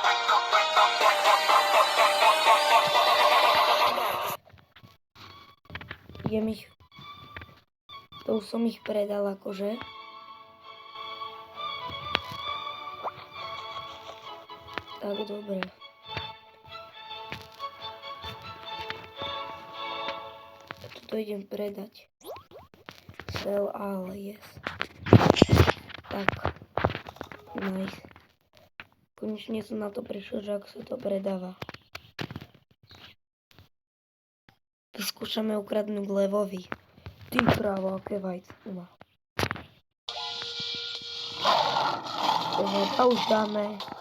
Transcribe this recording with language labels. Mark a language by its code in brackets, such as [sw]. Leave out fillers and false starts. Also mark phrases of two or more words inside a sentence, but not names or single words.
[sk] To už som ich predal akože. Tak dobre. Toto idem predať. [en] Sell all, yes. [sk] Tak. Nice. Konečne som na to prišiel, že ako sa to predáva. Vyskúšame ukradnúť levovi. Ty krávo, aké vajce tu má. To už dáme.